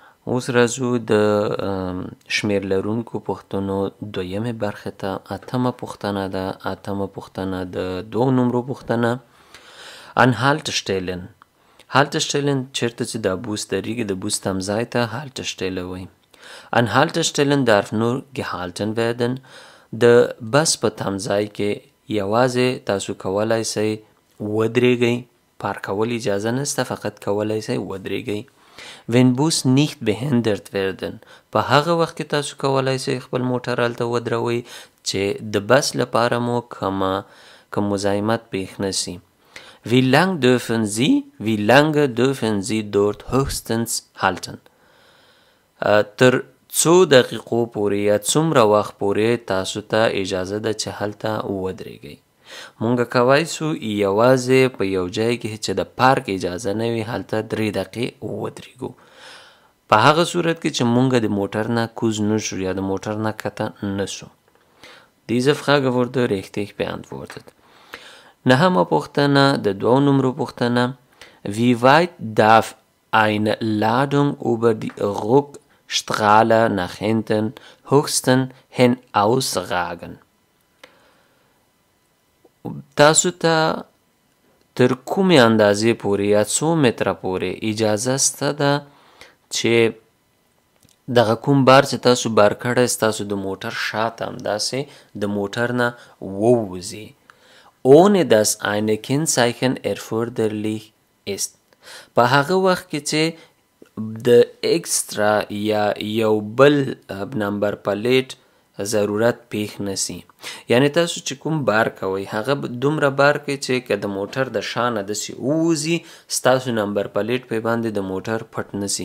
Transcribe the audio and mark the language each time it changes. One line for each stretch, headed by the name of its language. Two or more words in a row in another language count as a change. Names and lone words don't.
Pashto: اوس راځو د شمېر لرونکو پوښتنو دویمې برخې ته. اتمه پوښتنه ده. اتمه پوښتنه د 2 نمرو پوښتنه.
German: Anhaltestellen. Haltestellen
Pashto: چیرته چې دا بوس درېږي د بوس تمځای ته Haltestelle وایي.
German: Anhaltestellen darf nur gehalten werden.
Pashto: د بس په تمځای کې یوازې تاسو کولی شئ ودرېږئ. پارک کول اجازه نشته، فقط کولی شئ ودرېږئ.
German: Wenn Bus nicht behindert werden.
Pashto: په هغه وخت کې تاسو کولی شئ خپل موټر هلته ودروئ چې د بس لپاره مو کوم مزاحمت پیښ نشي.
German: Wie lange dürfen Sie dort höchstens halten?
Pashto: تر څو دقیقو پورې یا څومره وخت پورې تاسو ته اجازه ده چې هلته ودرېږئ. مونږ کولی سو یوازې په یو ځای کې چې د پارک اجازه نه وي هلته 3 دقیقې ودرېږو. په هغه صورت کې چې مونږ د موټر نه کوز نشو یا د موټر نه کته نشو.
German: Diese Frage wurde richtig beantwortet.
Pashto: نهمه پوښتنه د 2 نمرو پوښتنه.
German: Wie weit darf eine Ladung über die Rückstraße nach hinten höchstens hin ausragen?
Pashto: تاسو ته تر کومې اندازې پورې یا څو متره پورې اجازه شته ده چې دغه کوم بار چې تاسو بار کړی ستاسو د موټر شاته همداسې د موټر نه ووځي.
German: Ohne dass eine Kennzeichen erforderlich ist.
Pashto: په هغه وخت کې چې د اکسترا یا یو بل نمبر پلیټ ضرورت پیښ نسی. یعنی تاسو چې کوم بار کوئ هغه دومره بار کوي چې که د موټر د شانه داسې ووځي ستاسو نمبر پلیټ پې باندې د موټر پټ نسی.